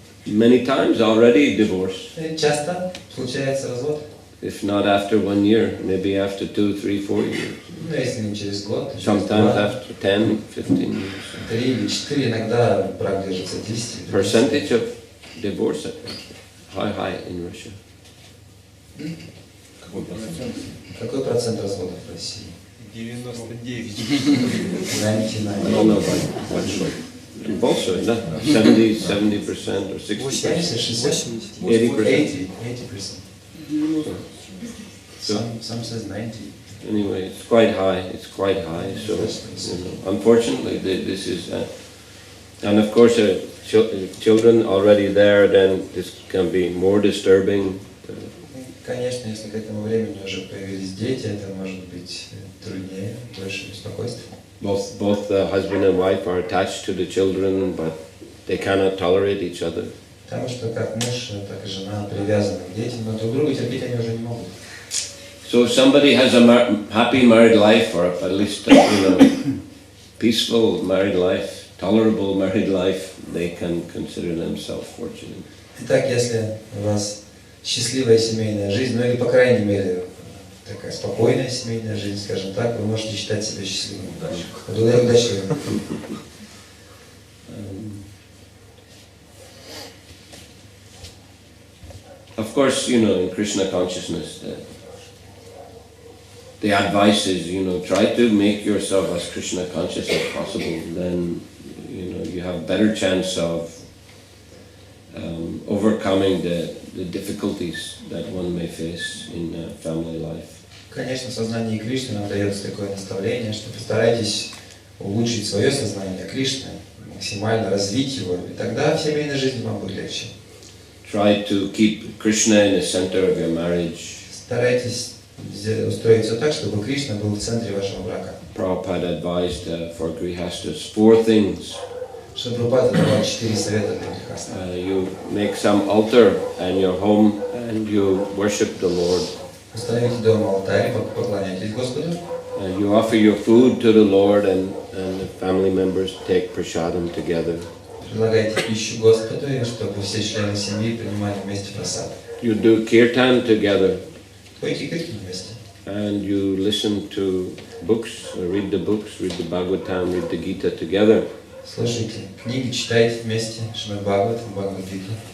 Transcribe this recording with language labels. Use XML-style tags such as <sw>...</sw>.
<en>many times already divorced.</en> <ru>и часто случается развод.</ru> <en>If not after 1 year, maybe after 2, 3, 4 years.</en> <ru>Ну, если не через год, то через</ru> <en>Sometimes</en> <ru>2,</ru> <en>after 10, 15 years.</en> <ru>3 или 4, иногда брак держится 10.</ru> <en>Percentage of divorce high in Russia.</en> <ru>Какой процент разводов в России?</ru> <en>99.</en> <ru>99.</ru> <en>I don't know what also, да? 70% or 60%.</en> <ru>60,</ru> <en>80%. 80%. Some says 90. Anyway, it's quite high. So, unfortunately, this is, and of course, children already there, then this can be more disturbing.</en> <ru>Конечно, если к этому времени уже появились дети, это может быть труднее, больше беспокойства.</ru> <en>Both the husband and wife are attached to the children, but they cannot tolerate each other.</en> <ru>Потому что как муж, так и жена привязаны к детям, но друг друга терпеть они уже не могут.</ru> <en>So if somebody has a happy married life, or at least peaceful married life, tolerable married life, they can consider themselves fortunate.</en> <ru>Итак, если у вас счастливая семейная жизнь, ну или по крайней мере такая спокойная семейная жизнь, скажем так, вы можете считать себя счастливым. Удачливым.</ru> <en>Of course, in Krishna consciousness, the advice is, try to make yourself as Krishna conscious as possible. Then, you have better chance of overcoming the difficulties that one may face in family life.</en> <ru>Конечно, в сознании Кришны нам дается такое наставление, что постарайтесь улучшить свое сознание Кришны, максимально развить его, и тогда в семейной жизни вам будет легче.</ru> <en>Try to keep Krishna in the center of your marriage.</en> <ru>Старайтесь устроить все так, чтобы Кришна был в центре вашего брака.</ru> <en>Prabhupada advised for grihastas 4 things.</en> <ru>Что Прабхупада давал 4 совета для грехастов.</ru> <en>You make some altar in your home and you worship the Lord.</en> <ru>Установите дома алтарь, поклоняйтесь Господу.</ru> <en>You offer your food to the Lord and the family members take prasadam together.</en> <ru>Предлагайте пищу Господу, и чтобы все члены семьи принимали вместе прасад.</ru> <en>You do kirtan together.</en> <ru>Пойте киртан вместе.</ru> <en>And you listen to books, read the Bhagavatam, read the Gita together.</en> <ru>Слушайте книги, читайте вместе Шримад Бхагаватам, Бхагавад-гиту.</ru>